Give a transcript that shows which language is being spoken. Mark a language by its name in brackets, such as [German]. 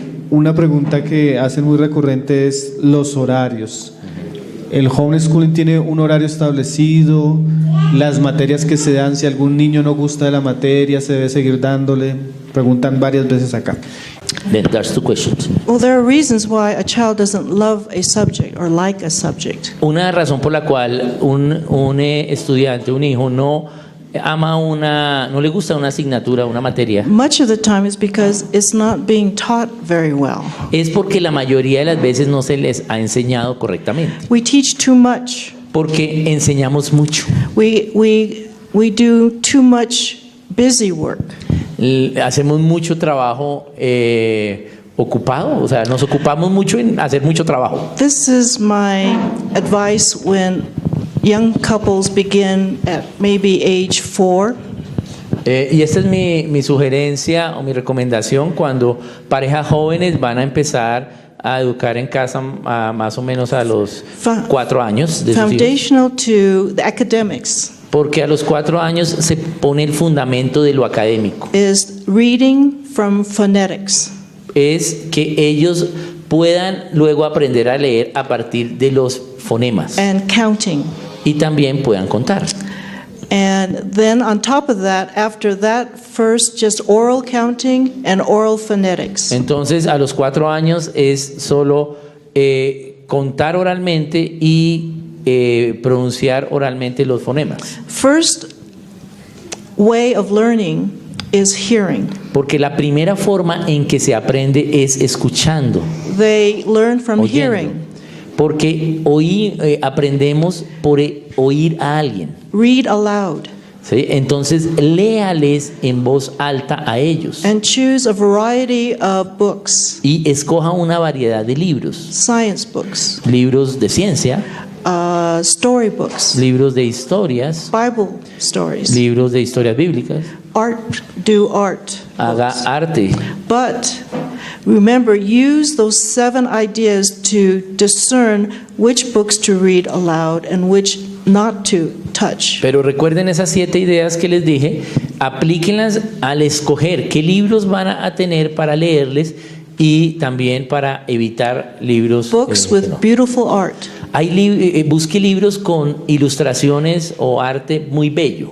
[Spanish] Una pregunta que hacen muy recurrente es los horarios. ¿El homeschooling tiene un horario establecido? ¿Las materias que se dan, si algún niño no gusta de la materia, se debe seguir dándole? Preguntan varias veces acá. [English] Then there's 2 questions. Well, there are reasons why a child doesn't love a subject or like a subject. [Spanish] Una razón por la cual un estudiante, un hijo, no le gusta una asignatura, una materia, [English] Much of the time is because it's not being taught very well. [Spanish] es porque la mayoría de las veces no se les ha enseñado correctamente, [English] We teach too much. [Spanish] porque enseñamos mucho. [English] We do too much busy work. [Spanish] Hacemos mucho trabajo ocupado, o sea, nos ocupamos mucho en hacer mucho trabajo. [English] This is my advice when young couples begin at maybe age 4. [Spanish] Y esta es mi sugerencia o mi recomendación cuando parejas jóvenes van a empezar a educar en casa más o menos a los 4 años de sus hijos. [English] Foundational to the academics [Spanish] Porque a los 4 años se pone el fundamento de lo académico. [English] is reading from phonetics. [Spanish] Es que ellos puedan luego aprender a leer a partir de los fonemas [English] And counting. [Spanish] y también puedan contar. [English] And then on top of that, after that, first just oral counting and oral phonetics. [Spanish] Entonces a los 4 años es solo contar oralmente y pronunciar oralmente los fonemas. [English] First way of learning is hearing. [Spanish] Porque la primera forma en que se aprende es escuchando, [English] They learn from [Spanish] oyendo. [English] hearing. [Spanish] Porque aprendemos por oír a alguien. [English] Read aloud. [Spanish] ¿Sí? Entonces léales en voz alta a ellos [English] And choose a variety of books. [Spanish] y escoja una variedad de libros. [English] Science books, [Spanish] Libros de ciencia, [English] storybooks, [Spanish] libros de historias, [English] Bible stories, [Spanish] libros de historias bíblicas. [English] do art. [Spanish] Haga arte. [English] But remember, use those 7 ideas to discern which books to read aloud and which not to touch. [Spanish] Pero recuerden esas 7 ideas que les dije, aplíquenlas al escoger qué libros van a tener para leerles y también para evitar libros. [English] Books [Spanish] que [English] with [Spanish] no. [English] beautiful art. [Spanish] Busque libros con ilustraciones o arte muy bello.